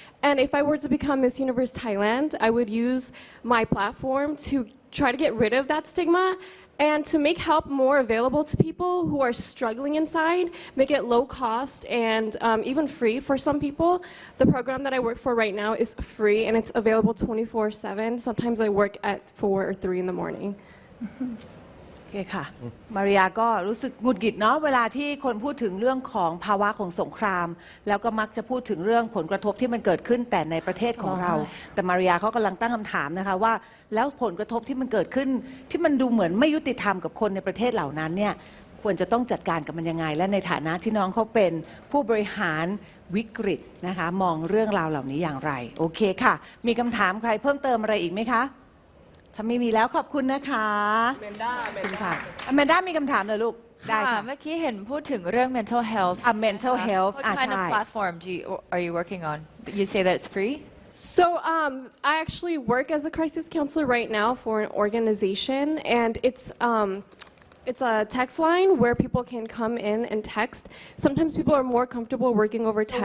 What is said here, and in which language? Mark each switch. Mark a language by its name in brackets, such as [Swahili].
[English] And if I were to become Miss Universe Thailand, I would use my platform to try to get rid of that stigma and to make help more available to people who are struggling inside, make it low cost and even free for some people. The program that I work for right now is free and it's available 24/7. Sometimes I work at 4 or 3 in the morning. [Thai] โอเคค่ะมาริยาก็รู้สึกหงุดหงิดเนาะเวลาที่คนพูดถึงเรื่องของภาวะของสงครามแล้วก็มักจะพูดถึงเรื่องผลกระทบที่มันเกิดขึ้นแต่ในประเทศของเราแต่มาริยาเขากำลังตั้งคำถามนะคะว่าแล้วผลกระทบที่มันเกิดขึ้นที่มันดูเหมือนไม่ยุติธรรมกับคนในประเทศเหล่านั้นเนี่ยควรจะต้องจัดการกับมันยังไงและในฐานะที่น้องเขาเป็นผู้บริหาร วิกฤตนะคะมองเรื่องราวเหล่านี้อย่างไรโอเคค่ะมีคำถามใครเพิ่มเติมอะไรอีกไหมคะถ้าไม่มีแล้วขอบคุณนะคะอแมนด้าค่ะอแมนด้ามีคำถามเลยลูกได้ค่ะ เมื่อกี้เห็นพูดถึงเรื่อง mental health [English] mental health What kind of [Thai] ใช่ [English] platform are you working on you say that it's free So I actually work as a crisis counselor right now for an organization, and it's a text line where people can come in and text. Sometimes people are more comfortable working over text.